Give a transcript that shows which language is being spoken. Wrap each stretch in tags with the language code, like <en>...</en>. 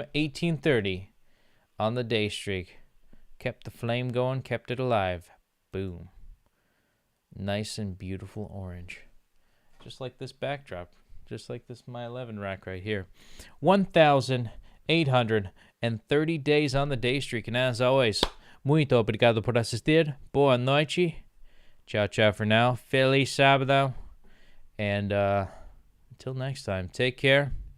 <en>1830 on the day streak. Kept the flame going, kept it alive. Boom. Nice and beautiful orange. Just like this backdrop. Just like this My 11 rack right here. 1,830 days on the day streak. And as always,</en> <pt>muito obrigado por assistir. Boa noite. Ciao,</pt> <en>ciao for now.</en> <pt>Feliz sábado.</pt> <en>And until next time, take care.</en>